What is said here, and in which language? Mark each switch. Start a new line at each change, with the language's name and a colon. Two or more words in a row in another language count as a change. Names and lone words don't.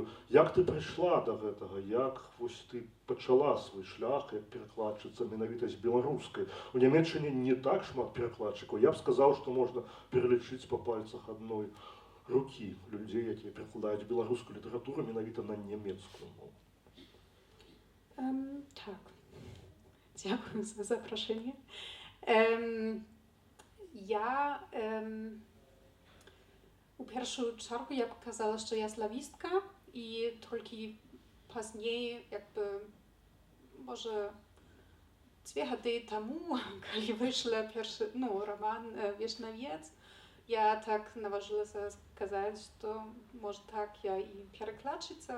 Belarusian: Як ты прыйшла да гэтага? Як вось ты пачала свой шлях як перакладчыца менавіта з беларускай? У Нямецчыне не так шмат перакладчыкаў. Я б сказаў, што можна пералічыць па пальцах адной рукі людзей, якія перакладаюць беларускую літаратуру менавіта на нямецкую мову.
Ukrainian: Так. Дякую за запрошення. Я у першу чергу я б казала, що я славістка, і тільки пізніше, якби, може, 2 роки тому, коли вийшла перший, роман «Вишневець», я так наважилася сказати, що, може, так, я і перекладчиця.